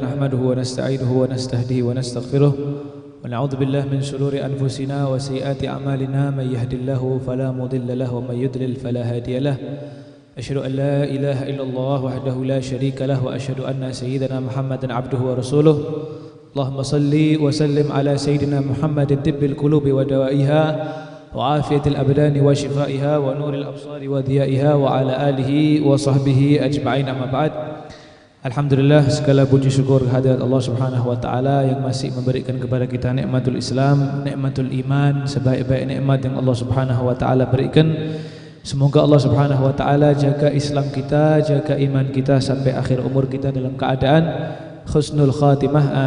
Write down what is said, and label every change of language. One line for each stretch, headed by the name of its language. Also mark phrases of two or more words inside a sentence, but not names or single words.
Arabic: نحمده ونستعينه ونستهديه ونستغفره ونعوذ بالله من شرور أنفسنا وسيئات أعمالنا من يهده الله فلا مضل له ومن يضلل فلا هادي له. أشهد أن لا إله إلا الله وحده لا شريك له وأشهد أن سيدنا محمدا عبده ورسوله. اللهم صل وسلم على سيدنا محمد طب القلوب ودوائها وعافية الأبدان وشفائها ونور الأبصار وضيائها وعلى آله وصحبه أجمعين أما بعد.
Indonesian: Alhamdulillah, segala puji syukur kehadirat Allah
Arabic: سبحانه وتعالى
Indonesian: yang masih memberikan kepada kita
Arabic: نعمة الإسلام, نعمة الإيمان,
Indonesian: sebaik-baik nikmat yang Allah
Arabic: سبحانه وتعالى
Indonesian: berikan. Semoga Allah
Arabic: سبحانه وتعالى
Indonesian: jaga Islam kita, jaga iman kita sampai akhir umur kita dalam keadaan
Arabic: حسن الخاتمة.